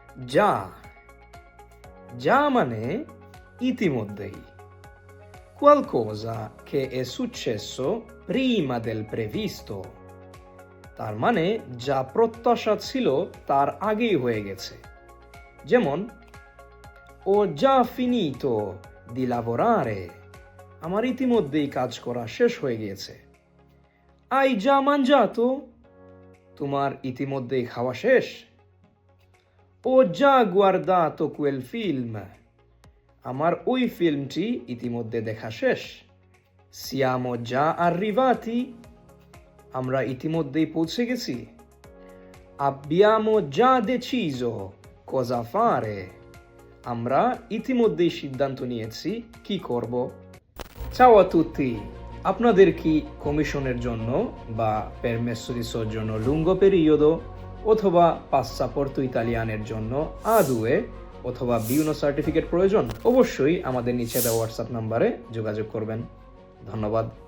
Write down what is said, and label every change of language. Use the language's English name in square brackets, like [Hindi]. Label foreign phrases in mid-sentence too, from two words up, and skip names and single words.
[Italian] già già [Bangla] মানে ইতিমধ্যেই, [Italian] qualcosa che è successo prima del previsto, [Bangla] তার মানে যা প্রত্যাশা ছিল তার আগেই হয়ে গেছে। যেমন [Italian] ho già finito di lavorare, [Bangla] আমার ইতিমধ্যেই কাজ করা শেষ হয়ে গিয়েছে। [Italian] hai già mangiato, [Bangla] তোমার ইতিমধ্যেই খাওয়া শেষ। [Italian] ho già guardato quel film, [Bangla] আমার ওই ফিল্মটি ইতিমধ্যে দেখা শেষ। [Italian] siamo già arrivati, [Bangla] আমরা ইতিমধ্যেই পৌঁছে গেছি। [Italian] abbiamo già deciso cosa fare, [Bangla] আমরা ইতিমধ্যেই সিদ্ধান্ত নিয়েছি কি করব। [Italian] Ciao a tutti, [Bangla] আপনাদের কি কমিশনের জন্য বা [Italian] permesso di soggiorno lungo periodo [Bangla] অথবা [Italian] passaporto italia [Bangla] নের জন্য A2 অথবা B1 সার্টিফিকেট প্রয়োজন? অবশ্যই আমাদের নিচে দেওয়া হোয়াটসঅ্যাপ নম্বরে যোগাযোগ করবেন। ধন্যবাদ।